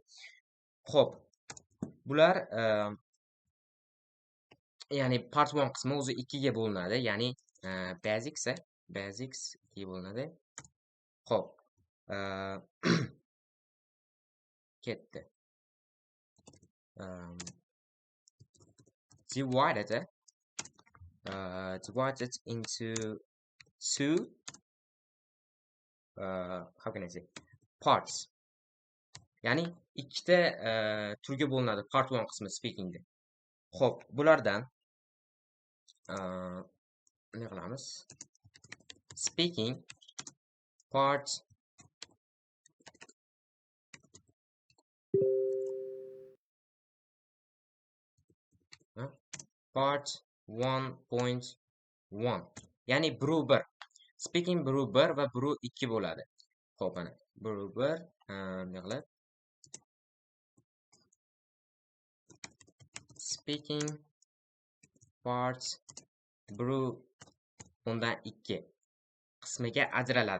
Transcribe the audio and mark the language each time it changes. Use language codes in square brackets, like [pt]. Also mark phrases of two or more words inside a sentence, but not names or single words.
[uz] Xo'p, bular ya'ni part 1 qismi o'zi 2 ga bo'linadi. Ya'ni basics 2 ga bo'linadi. Xo'p. Ketdi. [en] Divided into two how can I say parts. [uz] Ya'ni ikkita turga bo'linadi part 1 qismi speakingda. Xo'p, bulardan ne qilamiz? [en] Speaking part part 1.1. [uz] Ya'ni biru 1. Speaking biru 1 va biru 2 bo'ladi. Xo'p, mana biru 1 ne qiladi? [en] Speaking part [uz] biru undan 2 qismiga ajraladi.